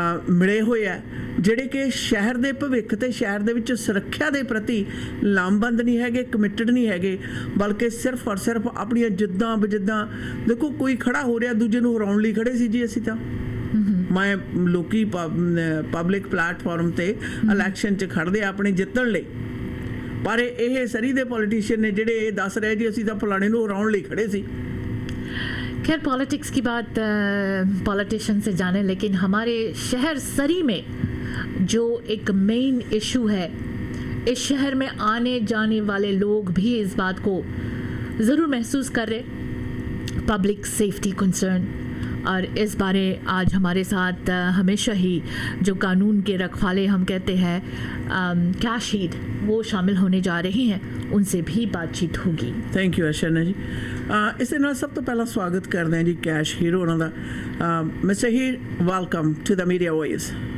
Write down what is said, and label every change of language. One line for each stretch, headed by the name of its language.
Punjabi: ਮਿਲੇ ਹੋਏ ਆ ਜਿਹੜੇ ਕਿ ਸ਼ਹਿਰ ਦੇ ਭਵਿੱਖ ਤੇ ਸ਼ਹਿਰ ਦੇ ਵਿੱਚ ਸੁਰੱਖਿਆ ਦੇ ਪ੍ਰਤੀ ਲਾਮਬੰਦ ਨਹੀਂ ਹੈਗੇ, ਕਮਿਟਡ ਨਹੀਂ ਹੈਗੇ, ਬਲਕਿ ਸਿਰਫ ਔਰ ਸਿਰਫ ਆਪਣੀਆਂ ਜਿੱਦਾਂ ਬਜਿੱਦਾਂ. ਦੇਖੋ ਕੋਈ ਖੜਾ ਹੋ ਰਿਹਾ ਦੂਜੇ ਨੂੰ ਹਰਾਉਣ ਲਈ ਖੜੇ ਸੀ ਜੀ ਅਸੀਂ ਤਾਂ. ਮੈਂ ਲੋਕੀ ਪਬਲਿਕ ਪਲੇਟਫਾਰਮ ਤੇ ਇਲੈਕਸ਼ਨ 'ਚ ਖੜਦੇ ਆਪਣੇ ਜਿੱਤਣ ਲਈ, ਪਰ ਇਹ ਸਰੀ ਦੇ ਪੋਲੀਟੀਸ਼ੀਅਨ ਨੇ ਜਿਹੜੇ ਇਹ ਦੱਸ ਰਹੇ ਜੀ ਅਸੀਂ ਤਾਂ ਫਲਾਣੇ ਨੂੰ ਹਰਾਉਣ ਲਈ ਖੜੇ ਸੀ.
Hindi: खैर पॉलिटिक्स की बात पॉलिटिशियन से जाने, लेकिन हमारे शहर सरी में जो एक मेन इशू है इस शहर में आने जाने वाले लोग भी इस बात को ज़रूर महसूस कर रहे, पब्लिक सेफ्टी कंसर्न. और इस बारे आज हमारे साथ हमेशा ही जो कानून के रखवाले हम कहते हैं कैश हीड वो शामिल होने जा रहे हैं, उनसे भी बातचीत होगी.
English: Thank you Arshana ji.
Punjabi: ਇਸ ਦੇ ਨਾਲ ਸਭ ਤੋਂ ਪਹਿਲਾਂ ਸਵਾਗਤ ਕਰਦੇ ਹਾਂ ਜੀ ਕੈਸ਼ ਹੀਰੋ ਉਹਨਾਂ ਦਾ. Mister Heer,
English: Welcome to the media voice.